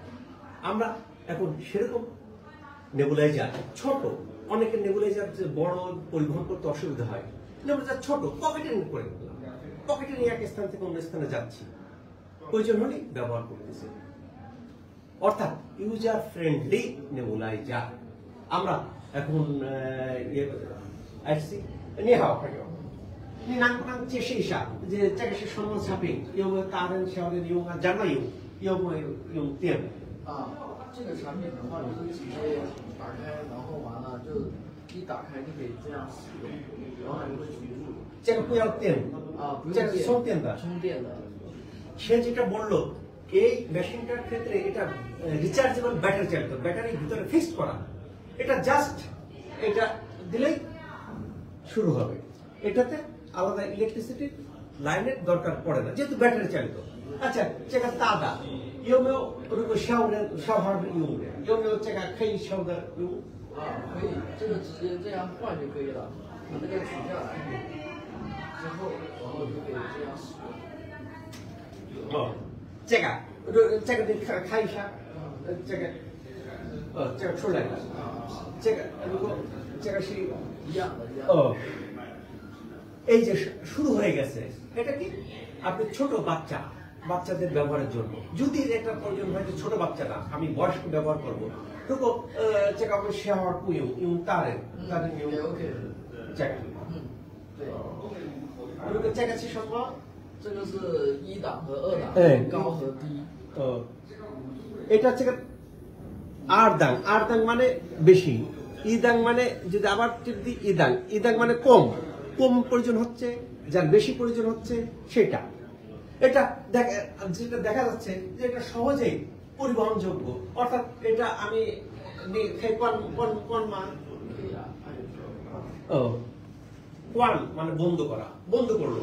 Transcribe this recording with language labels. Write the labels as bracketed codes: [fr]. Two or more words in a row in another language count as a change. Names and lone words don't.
[bn] আমরা এখন সেরকম নেবুলাইজার ছোট, অনেকের নেবুলাইজার যে বড় পরিবহন করতে অসুবিধা হয়, নেবুলাইজার ছোট পকেটে করে নিলাম, পকেটে নিয়ে এক স্থান থেকে অন্য স্থানে যাচ্ছি, প্রয়োজন হলে ব্যবহার করতেছি। অর্থাৎ [en] user friendly nebulizer. [bn] আমরা এখন আসছি নিয়ে হাওয়া খাই [zh] 你能不能解释一下，这个是什么产品？有没有大人小的用啊？怎么用？有没有用电？啊，这个产品的话，你就直接打开，然后完了就一打开就可以这样使用，然后你会输入。这个不要电啊，不用这个是充电的。充电的。 [bn] সে যেটা বললো, এই মেশিনটার ক্ষেত্রে এটা [en] rechargeable battery [bn] চালিত, ব্যাটারির ভিতরে ফিক্সড করা। এটা জাস্ট এটা দিলেই শুরু হবে। এটাতে আলাদা ইলেকট্রিসিটি লাইনের দরকার পড়ে না, যেহেতু ব্যাটারি চালিত। আচ্ছা, [zh] 这个大的有没有如果小孩用的，有没有这个可以小的用？啊，可以，这个直接这样换就可以了，把那个取下来之后，然后就可以这样使用。哦，这个你看一下，这个这个出来了，这个如果这个是一样的，一样的。 [bn] এই যে শুরু হয়ে গেছে, এটা কি আপনি ছোট বাচ্চাদের ব্যবহারের জন্য, যদি এটা প্রয়োজন হয় যে ছোট বাচ্চারা আমি বয়স্ক ব্যবহার করবো, [zh] 如果这个小孩不用，用大人用这个。对。如果这个是什么？这个是一档和二档，高和低。 [bn] এটা থেকে [zh] 二档 [bn] মানে বেশি, ইদাং মানে যদি আবার যদি ইদাং মানে কম প্রয়োজন হচ্ছে, যার বেশি প্রয়োজন হচ্ছে সেটা। এটা যেটা দেখা যাচ্ছে যে এটা সহজেই পরিবহনযোগ্য, অর্থাৎ এটা আমি কোয়ান মানে বন্ধ করলো।